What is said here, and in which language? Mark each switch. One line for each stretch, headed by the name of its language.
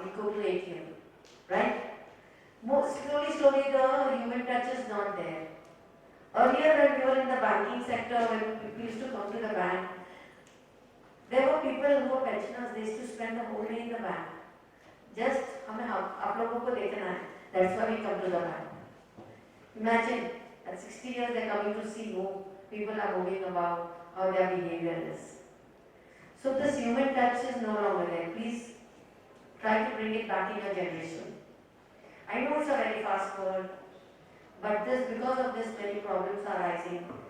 English: We go to ATM, right? Slowly, the human touch is not there. Earlier, when we were in the banking sector, when people used to come to the bank, there were people who were pensioners. They used to spend the whole day in the bank.
Hindi: Just, हमें आप लोगों को देखना है.
English: That's why we come to the bank. Imagine, at 60 years, they're coming to see who people are moving about, how their behavior is. So this human touch is no longer there. Please try to bring it back in your generation. I know it's a very fast world, but because of this, many problems are rising.